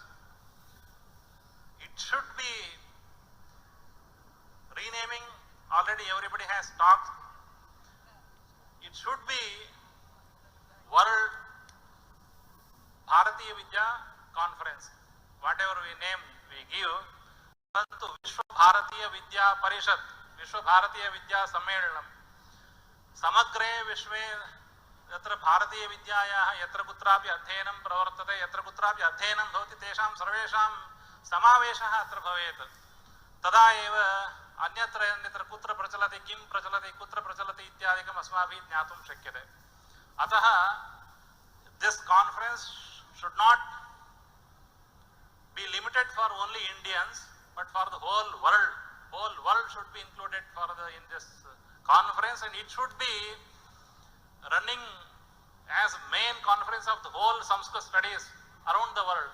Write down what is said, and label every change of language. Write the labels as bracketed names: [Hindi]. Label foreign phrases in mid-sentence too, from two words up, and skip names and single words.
[English] It should be renaming, already everybody has talked. It should be World Bharatiya Vidya Conference. Whatever we name, we give. [Sanskrit] પરંતુ વિશ્વ ભારતીય વિદ્યા પરિષદ, વિશ્વ ભારતીય વિદ્યા સમ્મેલનમ સમગ્રે વિશ્વે यत्र भारतीय विद्यायाः यत्र कुत्रापि अध्ययनं प्रवर्तते यत्र कुत्रापि अध्ययनं भवति तेषां सर्वेषां समावेशः अत्र भवेत्. तदा एव अन्यत्र कुत्र प्रचलति, किं प्रचलति, कुत्र प्रचलति इत्यादिकम् अस्माभिः ज्ञातुं शक्यते. [English] अतः this conference should not be limited for only Indians but for the whole world. Whole world should be included in this conference, and it should be running as main conference of the whole Sanskrit studies around the world.